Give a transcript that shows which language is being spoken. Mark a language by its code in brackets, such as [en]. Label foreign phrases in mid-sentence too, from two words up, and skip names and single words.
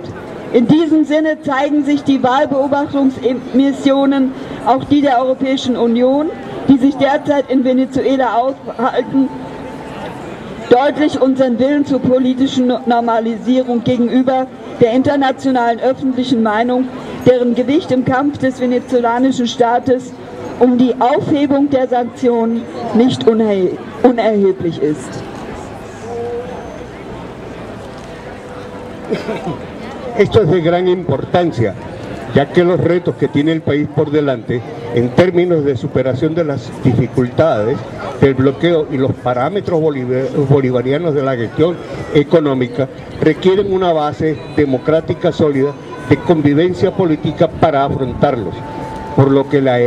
[de] In diesem Sinne zeigen sich die Wahlbeobachtungsmissionen, auch die der Europäischen Union, die sich derzeit in Venezuela aufhalten, deutlich unseren Willen zur politischen Normalisierung gegenüber der internationalen öffentlichen Meinung, deren Gewicht im Kampf des venezolanischen Staates um die Aufhebung der Sanktionen nicht unerheblich ist. [es] Esto es de gran importancia, ya que los retos que tiene el país por delante en términos de superación de las dificultades del bloqueo y los parámetros bolivarianos de la gestión económica requieren una base democrática sólida de convivencia política para afrontarlos, por lo que la